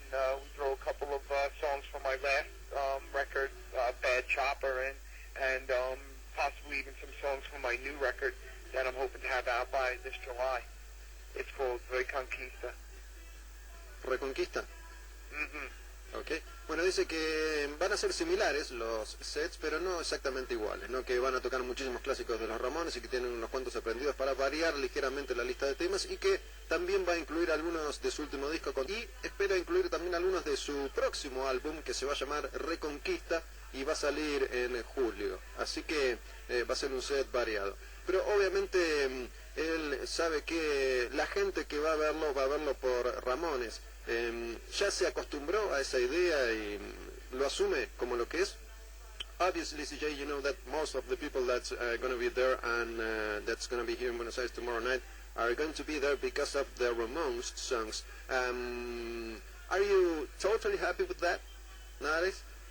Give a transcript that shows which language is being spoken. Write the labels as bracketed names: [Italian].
[English] And we throw a couple of songs from my last record, Bad Chopper, in, and possibly even some songs from my new record that I'm hoping to have out by this July. It's called Reconquista. [Spanish] ¿Reconquista? Mm-hmm. [English] Okay. [Spanish] Bueno, dice que van a ser similares los sets, pero no exactamente iguales, ¿no? Que van a tocar muchísimos clásicos de los Ramones y que tienen unos cuantos aprendidos para variar ligeramente la lista de temas y que también va a incluir algunos de su último disco y espera incluir también algunos de su próximo álbum que se va a llamar Reconquista y va a salir en julio. Así que va a ser un set variado. Pero obviamente él sabe que la gente que va a verlo por Ramones. ¿Ya se acostumbró a esa idea y lo asume como lo que es? [English] Obviously, CJ, you know that most of the people that's going to be there and that's going to be here in Buenos Aires tomorrow night are going to be there because of the Ramones songs. Are you totally happy with that nowadays?